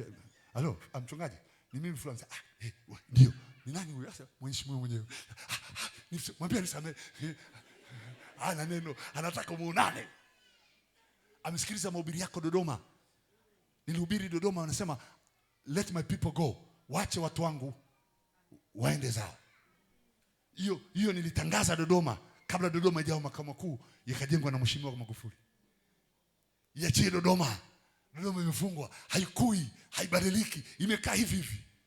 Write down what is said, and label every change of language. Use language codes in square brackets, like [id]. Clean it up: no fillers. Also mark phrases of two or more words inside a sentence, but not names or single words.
[sw] Halo, mchungaji, ni mimi fulani. Ndio. Ni nani huyu? Sasa mheshimiwa mwenyewe. Mwambie nisamehe. Ana neno, anataka muonane. Amesikiliza mahubiri yako Dodoma. Nilihubiri Dodoma, wanasema [en] let my people go. [sw] Waache watu wangu waende zao. Hiyo nilitangaza Dodoma kabla Dodoma ijawa makao makuu yakajengwa na mheshimiwa Magufuli. iachie Dodoma. Dodoma imefungwa, haikui, haibadiliki, imekaa hivi hivi.